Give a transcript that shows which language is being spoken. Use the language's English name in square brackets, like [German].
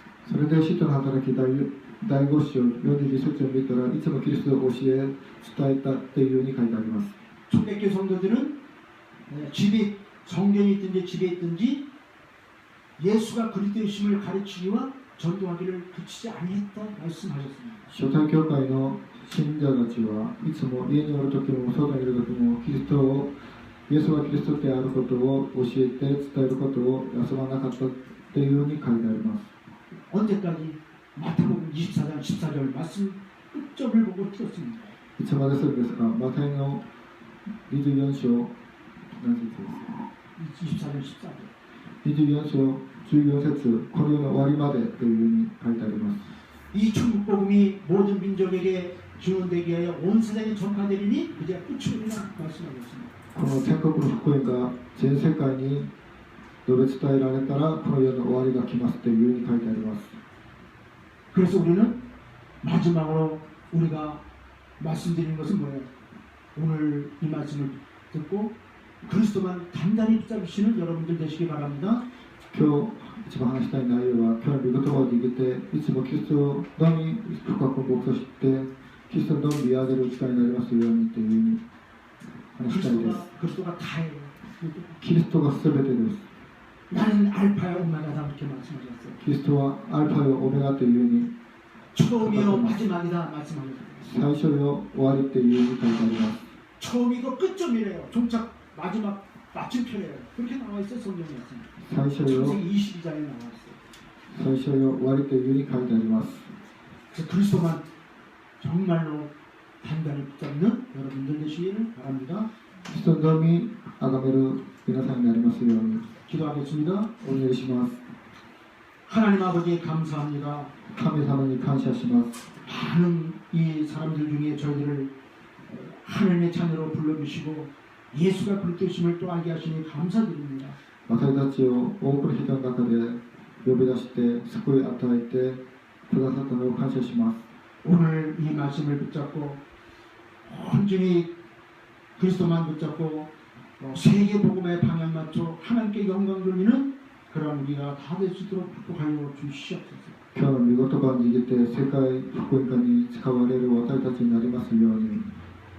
[Japanese] それで使徒の働き第5章42節を見たらいつもキリストを教え伝えたというように書いてあります。 [Korean] 초대교회 성도들은 집에 성전이 있든지 집에 있든지 예수가 그리스도이심을 가르치기와 전도하기를 그치지 아니했다 말씀하셨습니다. [Japanese] 初代教会の信者たちはいつも家におる時も外にいる時もキリストをイエスはキリストであることを教えて伝えることを休まなかったというように書いてあります。 [Korean] 언제까지 마태복음 24장 14절 말씀 끝점을 보고 틀었습니다. [Japanese] いつまでするんですか。マタイの24章何節ですか。 [Korean] 24장 14절 [Japanese] 24章14節この世の終わりまでというふうに書いてあります。 [Korean] 이 천국복음이 모든 민족에게 주문되기 위하여 온 세상에 전파되리니 그제 끝이리라 말씀하셨습니다. [Japanese] この天国の福音が全世界に述べ伝えられたらこの世の終わりが来ますというふうに書いてあります。 [Korean] 그래서 우리는 마지막으로 우리가 말씀드리는 것은 뭐예요? 오늘 이 말씀을 듣고 그리스도만 단단히 붙잡으시는 여러분들 되시기 바랍니다. [Japanese] 今日一番話したい内容は今日の御言葉を握っていつもキリストのみ深く牧としてキリストのみ見上げる力になりますようにというふうに話したいです。 [Korean] 그리스도가 다예요. [Japanese] キリストが全てです。 [Korean] 나는 알파야 오메가다 이렇게 말씀하셨어요. [Japanese] キリストはアルファよオメガというふうに [Korean] 처음이요 마지막이다 말씀하셨어요. [Japanese] 最初よ終わりというふうに書いてあります。 [Korean] 처음이고 끝점이래요. 종착 마지막 마침표래요. 그렇게 나와 있어요. 성경 말씀. [Japanese] 最初よ [Korean] 창세기 22장에 나와 있어요. [Japanese] 最初よ終わりというふうに書いてあります。 [Korean] 그래서 그리스도만 정말로 단단히 붙잡는 여러분들 되시기를 바랍니다. [Japanese] キリストのみ崇める皆さんになりますように [Korean] 기도하겠습니다. [Japanese] お祈りします。 [Korean] 하나님 아버지 감사합니다. [Japanese] 神様に感謝します。 [Korean] 많은 이 사람들 중에 저희들을 하나님의 자녀로 불러주시고 예수가 그리스도심을 또 알게 하시니 감사드립니다. [Japanese] 私たちを多くの人の中で呼び出して救い与えてくださったのを感謝します。 [Korean] 오늘 이 말씀을 붙잡고 온전히 그리스도만 붙잡고 세계 복음의 방향 맞춰 하나님께 영광 돌리는 그런 우리가 다 될 수 있도록 축복하여 주시옵소서. [Japanese] 今日の御言葉を握って世界福音化に使われる私たちになりますように